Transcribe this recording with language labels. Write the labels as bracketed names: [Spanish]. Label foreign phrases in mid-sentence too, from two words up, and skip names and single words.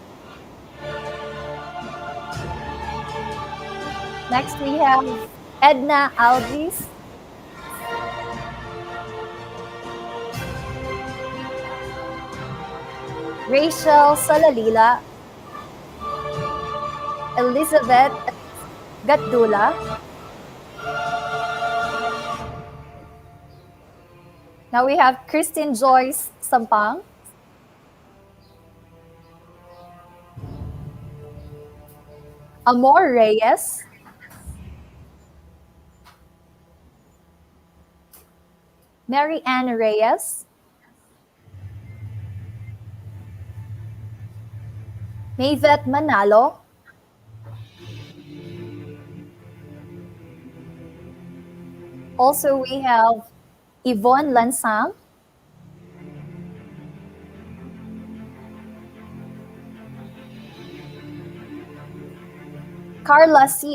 [English] Next we have Edna Alvis, Rachel Salalila, Elizabeth Gatdula. Now we have Christine Joyce Sampang, Amor Reyes, Mary Ann Reyes, Mayvet Manalo, also we have Yvonne Lansang, Carla C.